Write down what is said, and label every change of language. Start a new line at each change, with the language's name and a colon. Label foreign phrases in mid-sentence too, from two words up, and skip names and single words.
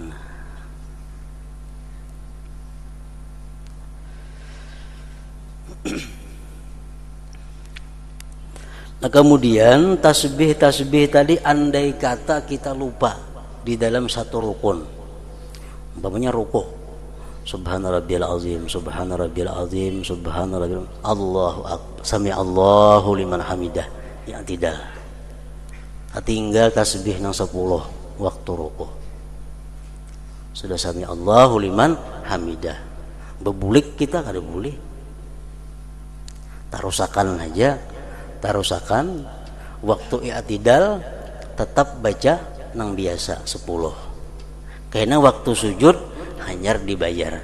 Indonesian: Nah, kemudian tasbih tadi andai kata kita lupa di dalam satu rukun, umpamanya rukuk,
Arabic: سبحان ربي العظيم سبحان ربي العظيم سبحان ربي الله أكبر سمع الله لمن حمده.
Banjar: Yang tidak tinggal tasbih nang 10 waktu ruku.
Arabic: Sudah سمع الله لمن حمده.
Banjar: Bebulik kita kada boleh. Tarusakan aja, tarusakan waktu i'tidal tetap baca nang biasa 10. Karena waktu sujud hanyar dibayar.